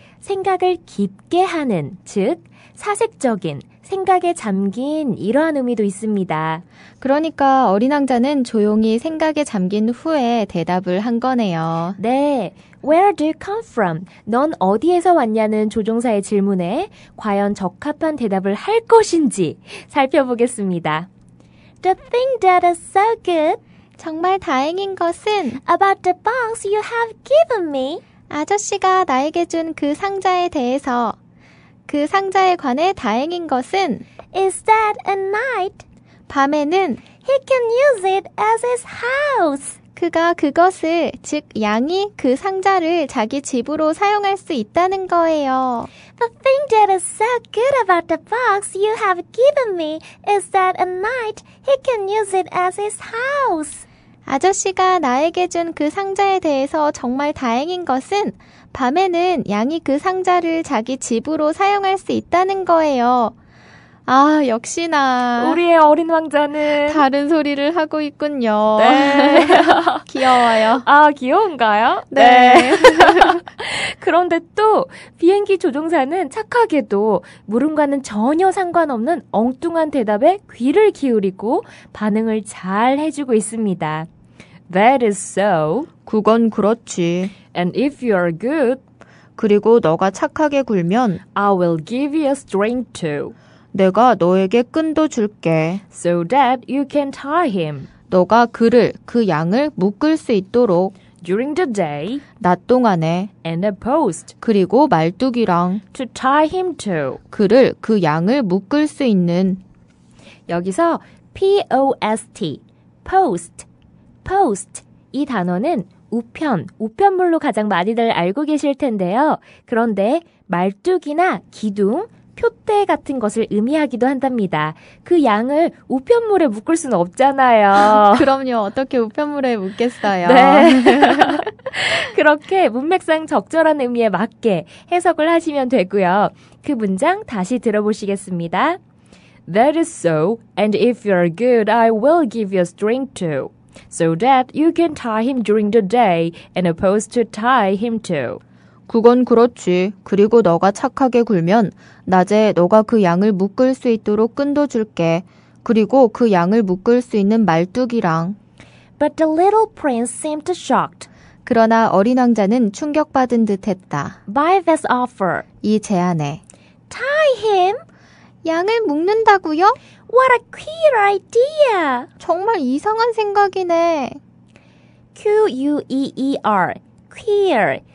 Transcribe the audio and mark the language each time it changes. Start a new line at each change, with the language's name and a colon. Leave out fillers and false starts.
Korean: 생각을 깊게 하는, 즉 사색적인, 생각에 잠긴 이러한 의미도 있습니다. 그러니까 어린 왕자는 조용히 생각에 잠긴 후에 대답을 한 거네요.
English: 네, Where do you come from?
Korean: 넌 어디에서 왔냐는 조종사의 질문에 과연 적합한 대답을 할 것인지 살펴보겠습니다.
English: The thing that is so good
Korean: 정말 다행인 것은
English: about the box you have given me
Korean: 아저씨가 나에게 준 그 상자에 대해서 그 상자에 관해 다행인 것은
English: is that at night
Korean: 밤에는
English: he can use it as his house.
Korean: 그가 그것을, 즉 양이 그 상자를 자기 집으로 사용할 수 있다는 거예요.
English: The thing that is so good about the box you have given me is that at night he can use it as his house.
Korean: 아저씨가 나에게 준 그 상자에 대해서 정말 다행인 것은 밤에는 양이 그 상자를 자기 집으로 사용할 수 있다는 거예요. 아, 역시나 우리의 어린 왕자는 다른 소리를 하고 있군요. 네. 귀여워요. 아, 귀여운가요? 네. 그런데 또 비행기 조종사는 착하게도 물음과는 전혀 상관없는 엉뚱한 대답에 귀를 기울이고 반응을 잘 해주고 있습니다.
English: That is so.
Korean: 그건 그렇지.
English: And if you are good,
Korean: 그리고 너가 착하게 굴면
English: I will give you a string too.
Korean: 내가 너에게 끈도 줄게.
English: So that you can tie him.
Korean: 너가 그 양을 묶을 수 있도록
English: During the day
Korean: 낮 동안에
English: and a post
Korean: 그리고 말뚝이랑
English: to tie him to.
Korean: 그 양을 묶을 수 있는 여기서 P-O-S-T, post 이 단어는 우편물로 가장 많이들 알고 계실 텐데요. 그런데 말뚝이나 기둥, 표대 같은 것을 의미하기도 한답니다. 그 양을 우편물에 묶을 수는 없잖아요. 그럼요. 어떻게 우편물에 묶겠어요. 네. 그렇게 문맥상 적절한 의미에 맞게 해석을 하시면 되고요. 그 문장 다시 들어보시겠습니다.
English: That is so, and if you're good, I will give you a string too, so that you can tie him during the day and a post to tie him to.
Korean: 그건 그렇지. 그리고 너가 착하게 굴면 낮에 너가 그 양을 묶을 수 있도록 끈도 줄게. 그리고 그 양을 묶을 수 있는 말뚝이랑.
English: But the little prince seemed shocked
Korean: 그러나 어린 왕자는 충격받은 듯했다.
English: by this offer.
Korean: 이 제안에.
English: Tie him?
Korean: 양을 묶는다고요?
English: What a queer idea!
Korean: 정말 이상한 생각이네.
English: Q-U-E-E-R, queer.